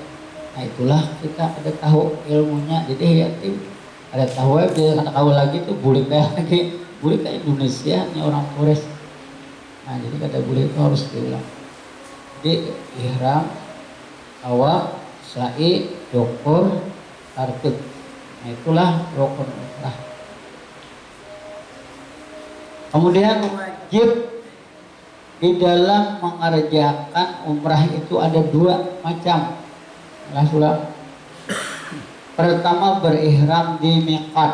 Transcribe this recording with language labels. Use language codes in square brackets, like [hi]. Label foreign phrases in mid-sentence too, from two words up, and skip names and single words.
[id] Nah, itulah kita ada tahu ilmunya, jadi yatim ada tahu aja karena kau lagi tuh bulik lagi bulik ke Indonesia nih orang Flores. Nah, jadi kata bulik itu harus diulang. Jadi ihram, tawaf, sa'i, syukur, tartib. Nah, itulah rukun umrah. Kemudian wajib di dalam mengerjakan umrah itu ada 2 macam. Sudah. Pertama, berihram di miqat.